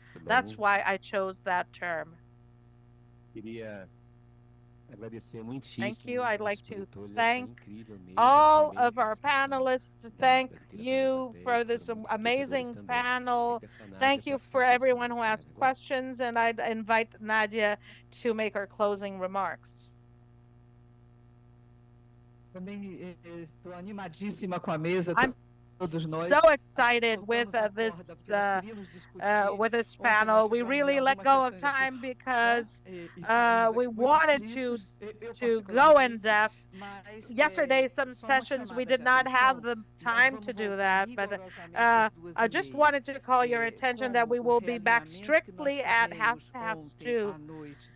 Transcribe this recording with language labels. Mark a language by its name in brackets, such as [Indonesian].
[English] That's why I chose that term. Thank you. I'd like to thank all of our panelists. Thank you for this amazing panel. Thank you for everyone who asked questions, and I'd invite Nadia to make her closing remarks. [Portuguese] Também estou animadíssima com a mesa. [English] I'm so excited with this panel. We really let go of time because we wanted to go in depth. Yesterday, some sessions we did not have the time to do that, but I just wanted to call your attention that we will be back strictly at 2:30.